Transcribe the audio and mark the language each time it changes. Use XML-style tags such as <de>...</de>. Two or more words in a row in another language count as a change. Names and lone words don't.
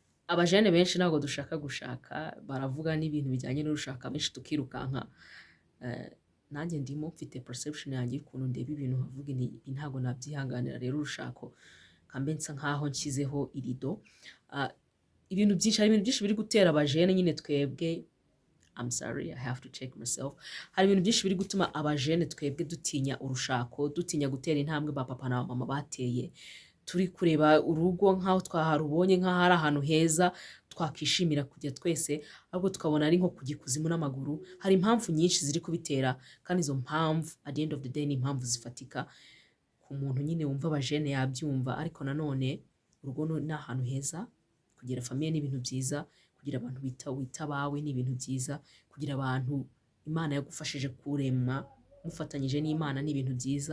<rw>abajene benshi ntabwo dushaka gushaka, baravuga n'ibintu bijyanye n'urushaka benshi tukirukanka. Nanjye ndimo mfite perception yanjye y'ukuntu ndeba ibintu nkavuga nti ibi ntabwo nabyihanganira, rero urushako kambe nsa nkaho nshyizeho irido. Ibintu byinshi, hari ibintu byinshi biri gutera abajene nyine twebwe,</rw> <en>I'm sorry, I have to check myself.</en> <rw>Hari ibintu byinshi biri gutuma abajene twebwe dutinya urushako, dutinya gutera intambwe ba papa na mama bateye. Turi kureba urugo nk'aho twaharubonye nk'aho ari ahantu heza twakishimira kujya twese, ahubwo tukabona ari nko kujya ikuzimu n'amaguru. Hari impamvu nyinshi ziri kubitera, kandi izo mpamvu</rw> <en>at the end of the day</en> <rw>ni impamvu zifatika ku muntu nyine wumva abajene yabyumva. Ariko nanone urugo ni ahantu heza, kugira famiye ni ibintu byiza, kugira abantu wita abawe ni ibintu byiza, kugira abantu Imana yagufashije kurema mufatanyije n'Imana ni ibintu byiza.</rw>